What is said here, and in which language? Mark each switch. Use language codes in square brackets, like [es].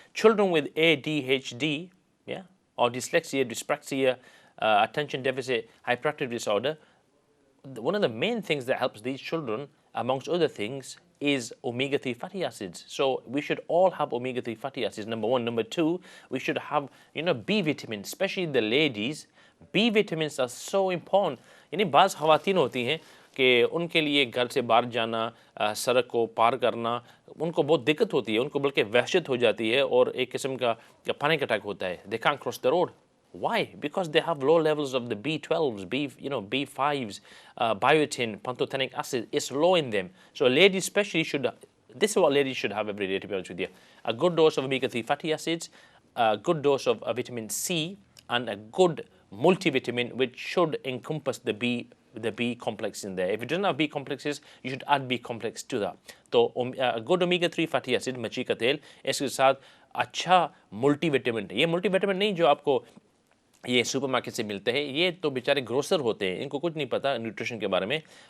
[en] Children with ADHD, or dyslexia, dyspraxia, attention deficit hyperactive disorder, one of the main things that helps these children, amongst other things, is omega-3 fatty acids. So we should all have omega-3 fatty acids, number one. Number two, we should have B vitamins, especially the ladies. B vitamins are so important. [hi] बाज़ ख़वातीन होती हैं कि उनके लिए घर से बाहर जाना, सड़क को पार करना, उनको बहुत दिक्कत होती है, उनको बल्कि वहशत हो जाती है, और एक किस्म का पैनिक अटैक होता है. [en] They can't cross the road. Why? Because they have low levels of the B12s, B5s, biotin, pantothenic acid. It's low in them. So ladies especially this is what ladies should have every day, to be honest with you. A good dose of omega-3 fatty acids, a good dose of vitamin C, and a good multivitamin, which should encompass the B complex in there. If it doesn't have B complexes, you should add B complex to that. So a good omega-3 fatty acid, [hi] मच्छी का तेल, इसके साथ अच्छा multivitamin. ये multivitamin नहीं जो आपको ये सुपरमार्केट से मिलते हैं, ये तो बेचारे ग्रोसर होते हैं, इनको कुछ नहीं पता न्यूट्रिशन के बारे में.